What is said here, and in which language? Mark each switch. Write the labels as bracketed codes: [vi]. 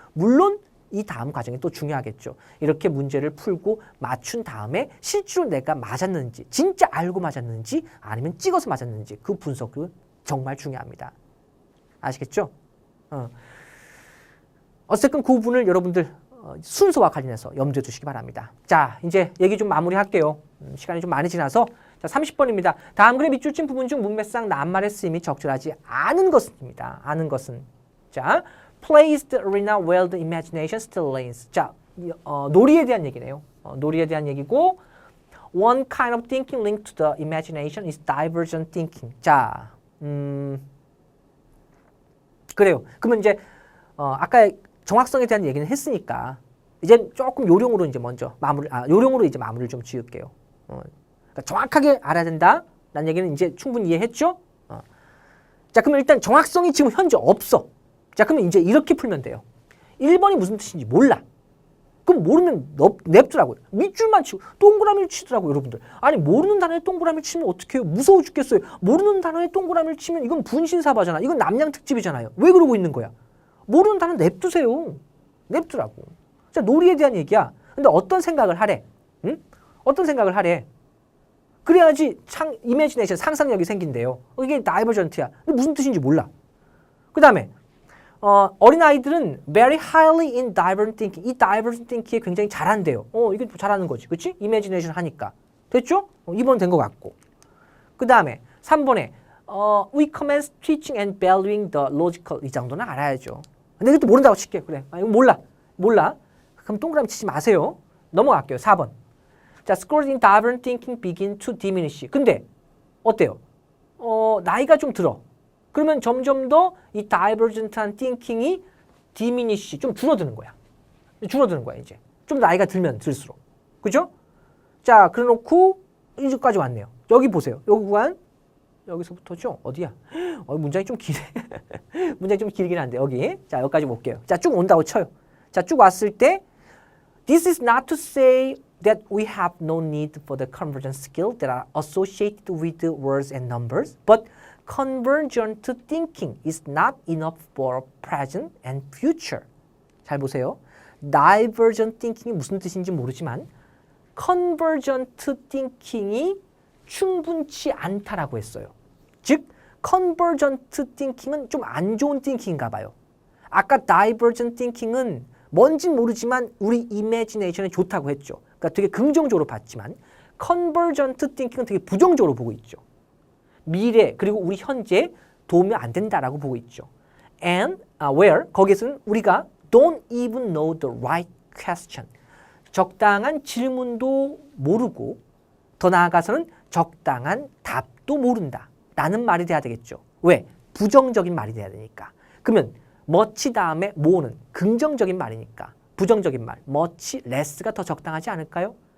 [ko] 물론 이 다음 과정이 또 중요하겠죠. 이렇게 문제를 풀고 맞춘 다음에 실제로 내가 맞았는지, 진짜 알고 맞았는지 아니면 찍어서 맞았는지 그 분석은 정말 중요합니다. 아시겠죠? 어쨌든 그 부분을 여러분들 순서와 관련해서 염두에 두시기 바랍니다. 자, 이제 얘기 좀 마무리할게요. 시간이 좀 많이 지나서. 자, 30번입니다. 다음 글의 밑줄 친 부분 중 문맥상 낱말의 쓰임이 적절하지 않은 것입니다. 아는 것은. [en] 자, plays the arena where the imagination still reigns. [ko] 자, 놀이에 대한 얘기네요. 놀이에 대한 얘기고 [en] one kind of thinking linked to the imagination is divergent thinking. [ko] 자, 그래요. 그러면 이제 아까 정확성에 대한 얘기는 했으니까 이제 조금 요령으로 이제 먼저 요령으로 이제 마무리를 좀 지을게요. 그러니까 정확하게 알아야 된다라는 얘기는 이제 충분히 이해했죠? 자, 그러면 일단 정확성이 지금 현재 없어. 자, 그러면 이제 이렇게 풀면 돼요. 1번이 무슨 뜻인지 몰라. 그럼 모르면 냅두라고요. 밑줄만 치고 동그라미를 치더라고요, 여러분들. 아니, 모르는 단어에 동그라미를 치면 어떻게 해요? 무서워 죽겠어요. 모르는 단어에 동그라미를 치면 이건 분신사바잖아. 이건 남양 특집이잖아요. 왜 그러고 있는 거야? 모르는 단어 냅두세요. 냅두라고. 자, 놀이에 대한 얘기야. 근데 어떤 생각을 하래? 응? 어떤 생각을 하래? 그래야지 이미지네이션, 상상력이 생긴대요. 이게 다이버전트야. 근데 무슨 뜻인지 몰라. 그 다음에 어린아이들은 [en] very highly in divergent thinking. [ko] 이 divergent thinking에 굉장히 잘한대요. 이게 잘하는 거지. 그치? 이미지네이션 하니까. 됐죠? 2번 된 것 같고. 그 다음에 3번에 [en] we commence teaching and valuing the logical. [ko] 이 정도는 알아야죠. 근데 이것도 모른다고 칠게. 그래. 이거 몰라. 그럼 동그라미 치지 마세요. 넘어갈게요. 4번. [en] 자, scores in divergent thinking begin to diminish. [ko] 근데 어때요? 나이가 좀 들어. 그러면 점점 더 이 [en] divergent한 thinking이 diminish, [ko] 좀 줄어드는 거야. 이제. 좀 나이가 들면 들수록. 그죠? 자, 그래 놓고 이제까지 왔네요. 여기 보세요. 여기 구간 여기서부터죠? 어디야? 문장이 좀 기네. 문장이 좀 길긴 한데 여기. 자, 여기까지 볼게요. 자, 쭉 온다고 쳐요. 자, 쭉 왔을 때 [en] This is not to say that we have no need for the convergent skills that are associated with the words and numbers, but convergent thinking is not enough for present and future. [ko] 잘 보세요. divergent thinking이 무슨 뜻인지 모르지만 convergent thinking이 충분치 않다라고 했어요. 즉, convergent thinking은 좀 안 좋은 thinking인가 봐요. 아까 divergent thinking은 뭔진 모르지만 우리 imagination에 좋다고 했죠. 그러니까 되게 긍정적으로 봤지만 convergent thinking은 되게 부정적으로 보고 있죠. 미래 그리고 우리 현재 도움이 안 된다라고 보고 있죠. [en] And where [ko] 거기서는 우리가 [en] don't even know the right question. [ko] 적당한 질문도 모르고 더 나아가서는 적당한 답도 모른다 라는 말이 돼야 되겠죠. 왜? 부정적인 말이 돼야 되니까. 그러면 much 다음에 more는 긍정적인 말이니까 부정적인 말 [en] much less [ko] 가 더 적당하지 않을까요?